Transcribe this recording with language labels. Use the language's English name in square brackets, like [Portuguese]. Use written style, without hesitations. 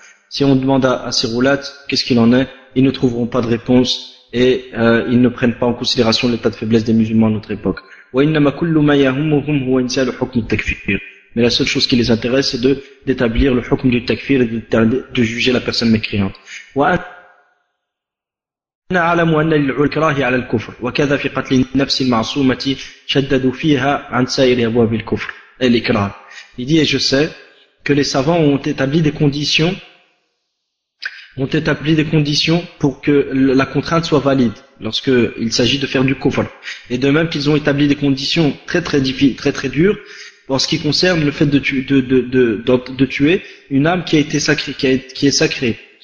[French] Si on demande à ces roulates qu'est-ce qu'il en est, ils ne trouveront pas de réponse et ils ne prennent pas en considération l'état de faiblesse des musulmans à notre époque. Mais la seule chose qui les intéresse, c'est d'établir le hukm du takfir et de juger la personne mécréante. [Arabic] انا اعلم ان الكراه على الكفر وكذا في قتل النفس المعصومه شددوا فيها عن سائر ابواب الكفر الاكراه. [French] Il dit, je sais que les savants ont établi des conditions pour que la contrainte soit valide lorsque il s'agit de faire du kufr, et de même qu'ils ont établi des conditions très très difficiles, très très dures en ce qui concerne le fait de tuer une âme qui est sacrée.